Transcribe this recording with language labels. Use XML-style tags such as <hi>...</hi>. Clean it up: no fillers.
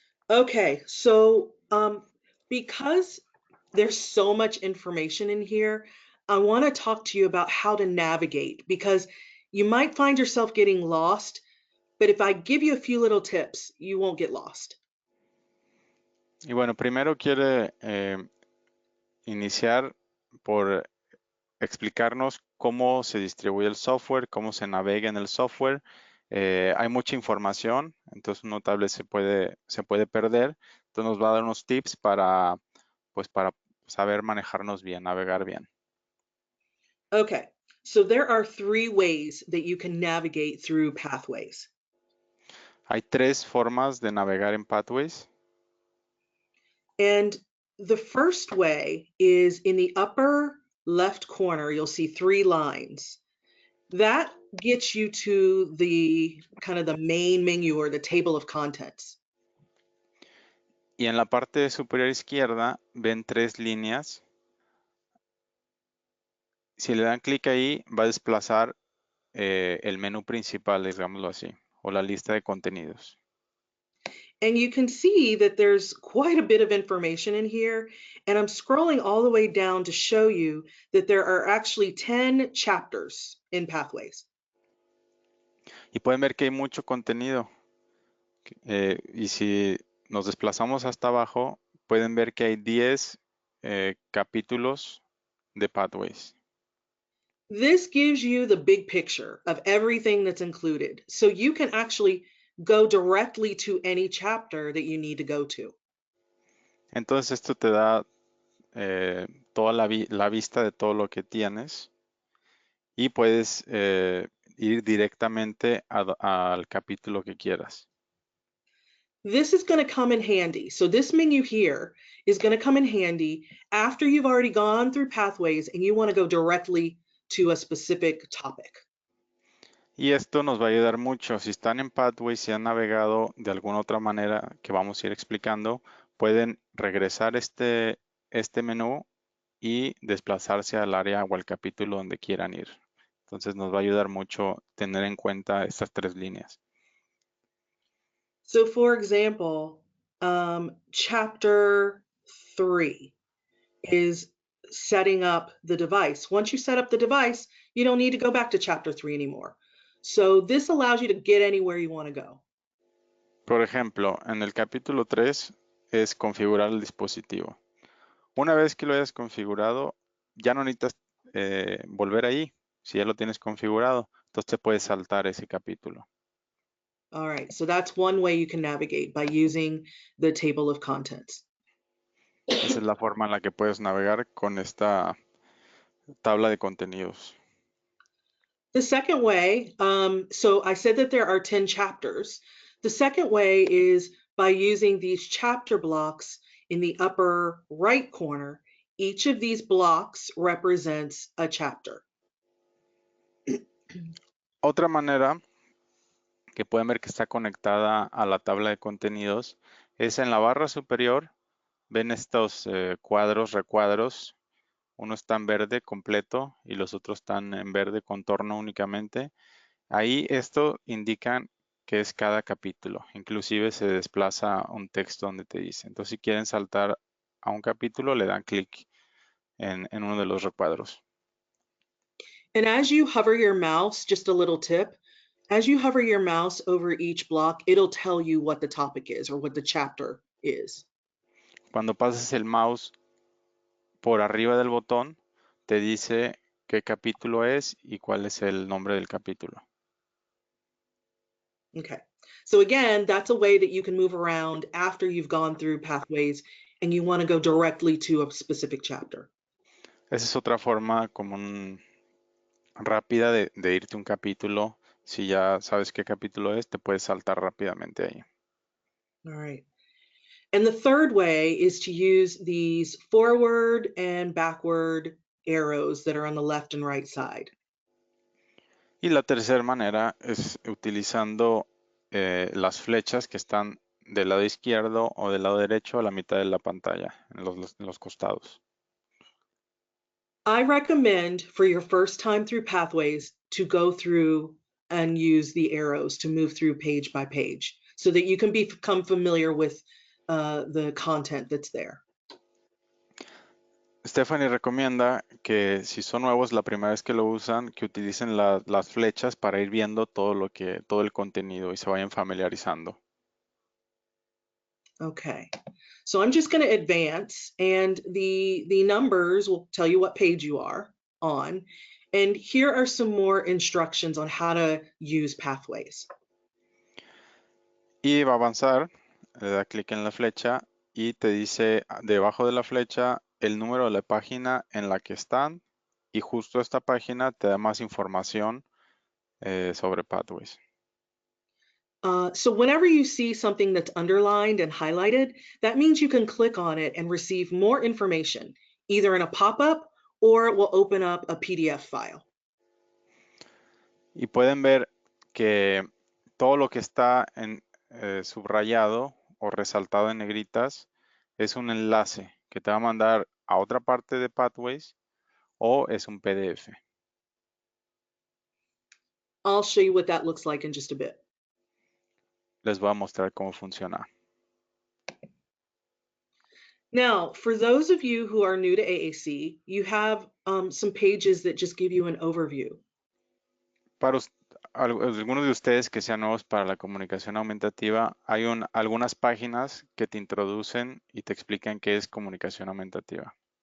<en>Okay, so because there's so much information in here, I want to talk to you about how to navigate because you might find yourself getting lost, but if I give you a few little tips, you won't get lost.</en> <es>Y bueno, primero quiere iniciar por explicarnos cómo se distribuye el software, cómo se navega en el software. Hay mucha información, entonces uno tal vez se puede perder. Entonces nos va a dar unos tips para saber manejarnos bien, navegar bien.</es> <en>Okay, so there are three ways that you can navigate through Pathways.</en> <es>Hay tres formas de navegar en Pathways.</es> <en>And the first way is in the upper left corner, you'll see three lines. That gets you to the kind of the main menu or the table of contents.</en> <es>Y en la parte superior izquierda ven tres líneas. Si le dan clic ahí, va a desplazar el menú principal, digámoslo así, o la lista de contenidos.</es> <en>And you can see that there's quite a bit of information in here. And I'm scrolling all the way down to show you that there are actually 10 chapters in Pathways.</en> <es>Y pueden ver que hay mucho contenido. Y si nos desplazamos hasta abajo, pueden ver que hay 10 capítulos de Pathways.</es> <en>This gives you the big picture of everything that's included. So you can actually go directly to any chapter that you need to go to.</en> <es>Entonces esto te da toda la vista de todo lo que tienes y puedes ir directamente al capítulo que quieras.</es> <en>This is going to come in handy. So this menu here is going to come in handy after you've already gone through Pathways and you want to go directly to a specific topic.</en> <es>Y esto nos va a ayudar mucho. Si están en Pathways, si han navegado de alguna otra manera que vamos a ir explicando, pueden regresar este menú y desplazarse al área o al capítulo donde quieran ir. Entonces nos va a ayudar mucho tener en cuenta estas tres líneas.</es> <en>So for example, chapter 3 is setting up the device. Once you set up the device, you don't need to go back to chapter 3 anymore. So this allows you to get anywhere you want to go.</en> <es>Por ejemplo, en el capítulo 3 es configurar el dispositivo. Una vez que lo hayas configurado, ya no necesitas volver ahí. Si ya lo tienes configurado, entonces te puedes saltar ese capítulo.</es> <en>All right, so that's one way you can navigate by using the table of contents.</en> <es>Esa es la forma en la que puedes navegar con esta tabla de contenidos.</es> <en>The second way, so I said that there are 10 chapters. The second way is by using these chapter blocks in the upper right corner. Each of these blocks represents a chapter.</en> <es>Otra manera que pueden ver que está conectada a la tabla de contenidos Es en la barra superior, ven estos cuadros, recuadros. Uno está en verde completo y los otros están en verde contorno únicamente. Ahí esto indica que es cada capítulo. Inclusive se desplaza un texto donde te dice. Entonces, si quieren saltar a un capítulo, le dan clic en uno de los recuadros.</es> <en>And as you hover your mouse, just a little tip, as you hover your mouse over each block, it'll tell you what the topic is or what the chapter is.</en> <es>Cuando pases el mouse por arriba del botón, te dice qué capítulo es y cuál es el nombre del capítulo.</es> <en>Okay. So again, that's a way that you can move around after you've gone through pathways and you want to go directly to a specific chapter.</en> <es>Esa es otra forma rápida de irte un capítulo. Si ya sabes qué capítulo es, te puedes saltar rápidamente ahí.</es> <en>All right. And the third way is to use these forward and backward arrows that are on the left and right side.</en> <es>Y la tercera manera es utilizando las flechas que están del lado izquierdo o del lado derecho a la mitad de la pantalla, en los costados.</es> <en>I recommend for your first time through pathways to go through and use the arrows to move through page by page so that you can become familiar with the content that's there.</en> <es>Stephanie recomienda que si son nuevos la primera vez que lo usan, que utilicen las flechas para ir viendo todo el contenido y se vayan familiarizando.</es> <en>Okay, so I'm just going to advance, and the numbers will tell you what page you are on. And here are some more instructions on how to use pathways.</en> <es>Y va a avanzar, le da clic en la flecha y te dice debajo de la flecha el número de la página en la que están y justo esta página te da más información sobre Pathways.</es> <en>So whenever you see something that's underlined and highlighted, that means you can click on it and receive more information, either in a pop-up or it will open up a PDF file.</en> <es>Y pueden ver que todo lo que está subrayado o resaltado en negritas es un enlace que te va a mandar a otra parte de Pathways o es un PDF.</es> <en>I'll show you what that looks like in just a bit.</en> <es>Les voy a mostrar cómo funciona.</es> <en>Now, for those of you who are new to AAC, you have some pages that just give you an overview.</en> <es>Para algunos de ustedes que sean nuevos para la comunicación aumentativa, hay algunas páginas que te introducen y te explican qué es comunicación aumentativa.</es>